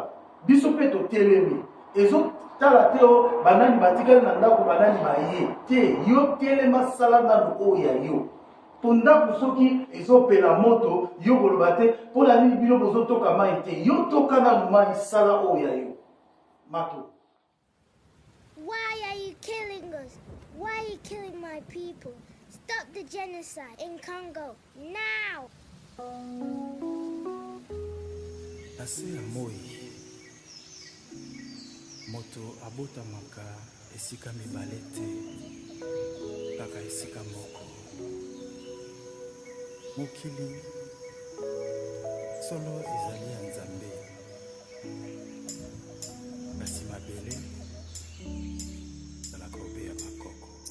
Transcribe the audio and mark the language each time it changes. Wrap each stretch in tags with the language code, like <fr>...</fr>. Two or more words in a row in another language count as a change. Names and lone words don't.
<ln>Biso mpe totelemi ezotala te o banani batikali na ndako banani baye te, yo telema sala nanu oyo ya yo. Po ndako soki ezopela moto yo koloba te mpona nini bino bozotoka mai te, yo toka nanu mai sala oyo ya yo. Mato.</ln> <en>Why are you killing us? Why are you killing my people? Stop the genocide in Congo now!</en> <ln>Ase ya moi moto abotamaka esika mibale te kaka esika moko. Mokili solo ezali ya Nzambe, kasi mabele ezalaka obeya bakoko.</ln>